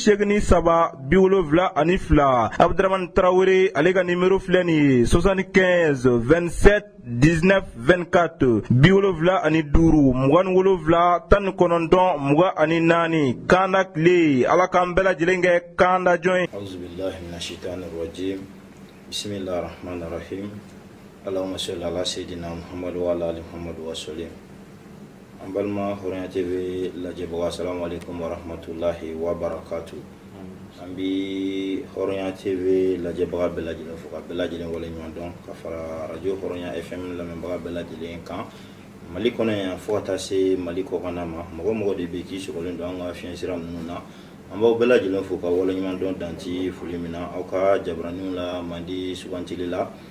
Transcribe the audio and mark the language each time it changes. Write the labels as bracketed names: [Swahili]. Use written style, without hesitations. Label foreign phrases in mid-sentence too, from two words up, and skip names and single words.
[Bambara] 83 Abdramane Traoré ale ka nimero filɛ nin ye 75 27 19 24 75 27 Kandakle ala k'an bɛɛ lajɛlen kɛ kanda jɔn. [Arabic] أعوذ بالله من الشيطان الرجيم. بسم الله الرحمن الرحيم. اللهم صل على سيدنا محمد وعلى آل محمد وسلم. [Bambara] An balima Hɔrɔnya TV lajɛbaga [Arabic] السلام عليكم ورحمة الله وبركاته. [Bambara] An bi Hɔrɔnya TV lajɛbaga bɛɛ lajɛlen fo ka bɛɛ lajɛlen waleɲuman dɔn ka fara radio Hɔrɔnya FM lamɛnbaga bɛɛ lajɛlen kan. Mali kɔnɔ yan fo ka taa se Mali kɔkan ma mɔgɔ de bɛ k'i sɔgɔlen don an ka fiɲɛ sira ninnu na. An b'aw bɛɛ lajɛlen fo ka waleɲuman dɔn danti foli min na aw ka jabaraniw la mandi sugantili la.